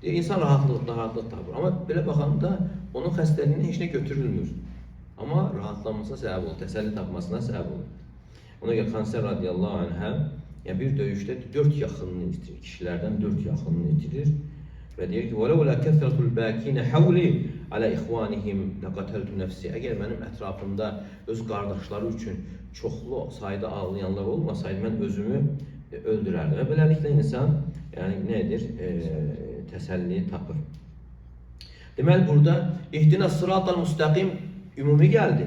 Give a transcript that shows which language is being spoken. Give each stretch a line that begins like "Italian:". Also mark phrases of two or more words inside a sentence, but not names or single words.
Azerbaijani: Deyir, insan rahatlıq tapır. Amma belə baxanda onun xəstəliyini heç nə götürülmür. Amma rahatlanmasına səbəb olur, təsəlli tapmasına səbəb olur. Ona görə Xansər
Arabic: رضي الله عنها
Azerbaijani: yəni bir döyüşdə 4 yaxınını itirir, kişilərdən 4 yaxınını itirir və deyir ki,
Arabic: وَلَوْلَا كَثْرَةُ الْبَاكِينَ حَوْلِي عَلَى إِخْوَانِهِمْ لَقَتَلْتُ نَفْسِي.
Azerbaijani: Əgər mənim ətrafımda öz qardaşları üçün çoxlu sayda ağlayanlar olmasaydı, mən özümü öldürərdim. Və beləliklə insan yəni nə edir? Təsəlli tapır. Deməli burada
Arabic: اهدنا الصراط المستقيم
Azerbaijani: ümumi gəldi.